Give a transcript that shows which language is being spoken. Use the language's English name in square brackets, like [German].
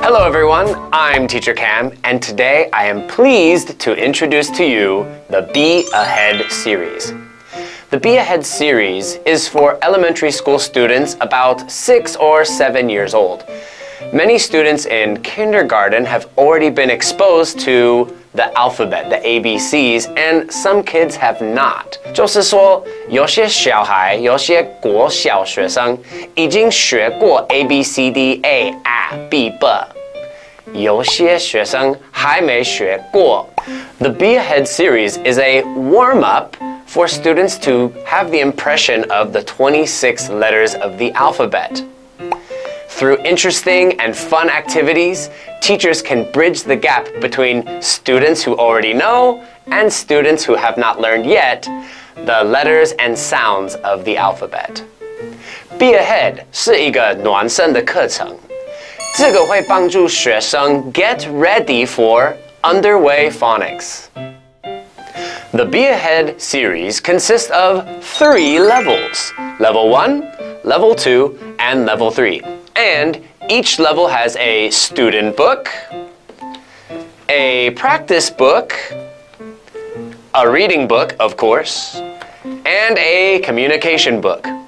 [English] everyone, I'm Teacher Cam, and today I am pleased to introduce to you the Be Ahead series. The Be Ahead series is for elementary school students about 6 or 7 years old. Many students in kindergarten have already been exposed to the alphabet, the ABCs, and some kids have not. [Chinese] 就是说，有些小孩，有些国小学生已经学过 ABCD、A、B、B， 有些学生还没学过。 [English] The Be Ahead series is a warm-up for students to have the impression of the 26 letters of the alphabet. Through interesting and fun activities, teachers can bridge the gap between students who already know and students who have not learned yet the letters and sounds of the alphabet. [Chinese] Be Ahead 是一个暖身的课程，这个会帮助学生 [English] get ready for underway phonics. The Be Ahead series consists of 3 levels: Level 1, Level 2, and Level 3. And each level has a student book, a practice book, a reading book, of course, and a communication book.